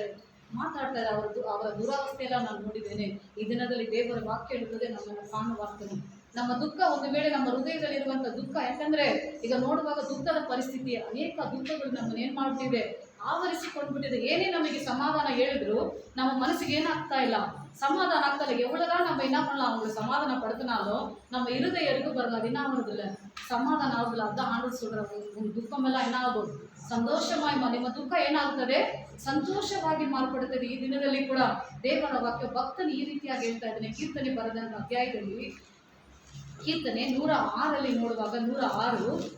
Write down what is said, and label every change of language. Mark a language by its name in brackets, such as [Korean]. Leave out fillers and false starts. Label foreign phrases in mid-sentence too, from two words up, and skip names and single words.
[Kannada] ಮಾತಾಡ್ತಾ ಇದ್ದಾರೆ. ಅವರ ದುರವಸ್ಥೆ ಎಲ್ಲ ನಾನು ನೋಡಿದ್ದೇನೆ. ಈ ದಿನದಲ್ಲಿ ದೇವರ ವಾಕ್ಯ ಹೇಳುತ್ತದೆ ನಮ್ಮನ್ನು ಕಾಣುವಾಗ್ತಾನೆ. ನಮ್ಮ ದುಃಖ, ಒಂದು ವೇಳೆ ನಮ್ಮ ಹೃದಯದಲ್ಲಿರುವಂಥ ದುಃಖ, ಯಾಕಂದರೆ ಈಗ ನೋಡುವಾಗ ದುಃಖದ ಪರಿಸ್ಥಿತಿ, ಅನೇಕ ದುಃಖಗಳು ನಮ್ಮನ್ನು ಏನು ಮಾಡ್ತಿದೆ? ಆವರಿಸಿಕೊಂಡ್ಬಿಟ್ಟಿದೆ. ಏನೇ ನಮಗೆ ಸಮಾಧಾನ ಹೇಳಿದ್ರು ನಮ್ಮ ಮನಸ್ಸಿಗೆ ಏನಾಗ್ತಾ ಇಲ್ಲ, [Tamil] சமாதானம் ஆகல. எவ்வளோதான் நம்ம என்ன பண்ணலாம், அவங்களை சமாதானப்படுத்தினாலும் நம்ம இருதயம் எடுக்க பாருங்க, அது என்ன ஆகுறது இல்லை, சமாதானம் ஆகுதுல. அதுதான் ஆண்டு சொல்கிறாங்க, உங்கள் துக்கமெல்லாம் என்ன ஆகும்? [Kannada] ಸಂತೋಷವಾಗಿ ನಿಮ್ಮ ದುಃಖ ಏನಾಗುತ್ತದೆ? ಸಂತೋಷವಾಗಿ ಮಾರ್ಪಡುತ್ತದೆ. ಈ ದಿನದಲ್ಲಿ ಕೂಡ ದೇವರ ವಾಕ್ಯ ಭಕ್ತನು ಈ ರೀತಿಯಾಗಿ ಹೇಳ್ತಾ ಇದ್ದಾನೆ. ಕೀರ್ತನೆ ಬರೆದಂಥ ಅಧ್ಯಾಯದಲ್ಲಿ, ಕೀರ್ತನೆ 106 ನೋಡುವಾಗ 106